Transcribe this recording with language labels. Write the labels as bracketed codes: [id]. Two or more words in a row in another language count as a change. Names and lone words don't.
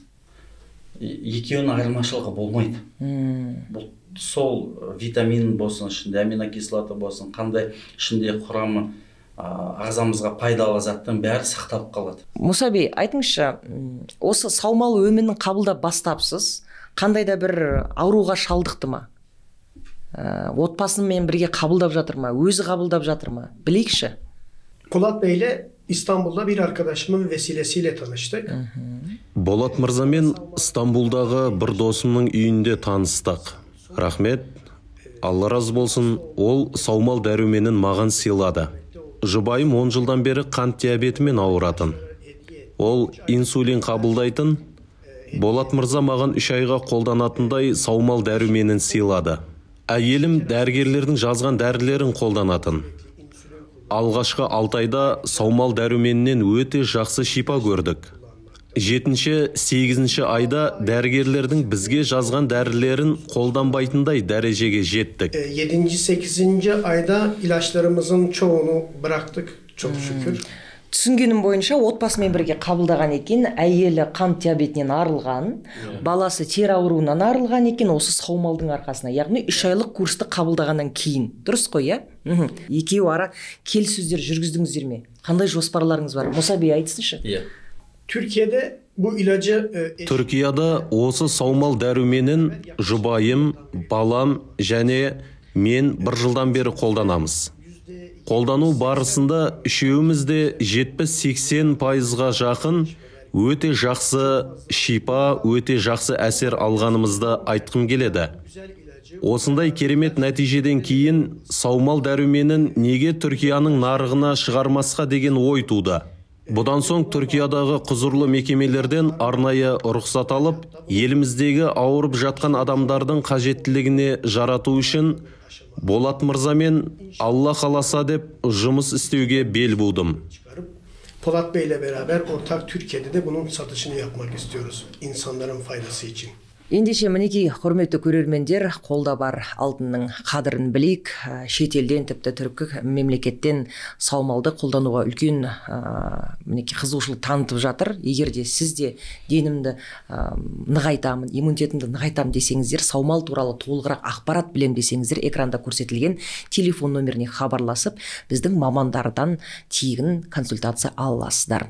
[kk] Екеуінің айырмашылығы болмайды. Бұл сол витамин болсын, ішінде аминокислота болсын, қандай ішінде құрамы ағзамызға пайдалы заттың бәрі сақталып қалады. Муса бей, айтыңызшы, осы саумал өнімін қабылдап бастапсыз, қандай да бір ауруға шалдықты ма? Отбасымен бірге қабылдап жатыр ма? Өзі қабылдап жатыр ма? Білейікші. [tr] Polat Bey'le İstanbul'da bir arkadaşımın vesilesiyle tanıştık. [kk] Болат мырзамен Стамбулдағы бір досымның үйінде таныстық. Рахмет, Алла разы болсын, ол саумал дәруменін маған сыйлады. Жұбайым 10 жылдан бері қант диабетімен ауыратын. Ол инсулин қабылдайтын. Болат мырза маған 3 айға қолданатындай саумал дәруменін сыйлады. Әйелім дәрігерлердің жазған дәрілерін қолданатын. Алғашқы 6 айда саумал дәруменінен өте жақсы шипа көрдік. 7-8 айда дәрігерлердің бізге жазған дәрілерін қолданбайтындай дәрежеге жеттік. [tr] 7-8 ayda ilaçlarımızın çoğunu bıraktık çok şükür. [kk] Түсінгенім бойынша отбасымен бірге қабылдаған екен, әйелі қант диабетінен арылған, баласы тері ауруынан арылған екен осы саумалдың арқасына, яғни 3 айлық курсты қабылдағаннан кейін. Дұрыс қой, иә? Екеуі ара келіссөздер жүргіздіңіздер ме? Қандай жоспарларыңыз бар? Мұса бей айтсыншы. [tr] Türkiye'de bu ilacı [kk] Түркияда осы саумал дәруменін жұбайым, балам және мен 1 жылдан бері қолданамыз. Қолдану барысында үшеуміз де 70-80%-ға жақын өте жақсы шипа, өте жақсы әсер алғанымызды айтқым келеді. Осындай керемет нәтижеден кейін саумал дәруменін неге Түркияның нарығына шығармасқа деген ой туды. Бұдан соң Түркиядағы құзырлы мекемелерден арнайы рұқсат алып, еліміздегі ауырып жатқан адамдардың қажеттілігіне жарату үшін Болат мырзамен Алла қаласа деп жұмыс істеуге [tr] bel buldum. Polat Bey ile beraber ortak Türkiye'de de bunun satışını yapmak istiyoruz insanların faydası için. [kk] Ендеше мінекей құрметті көрермендер, қолда бар алтынның қадірін білейік. Шетелден тіпті түркі мемлекеттен саумалды қолдануға үлкен мінекей қызығушылық танытып жатыр. Егер де сіз де денімді нығайтамын, иммунитетімді нығайтамын десеңіздер, саумал туралы толығырақ ақпарат білем десеңіздер, экранда көрсетілген телефон номеріне хабарласып, біздің мамандардан тегін консультация аласыздар.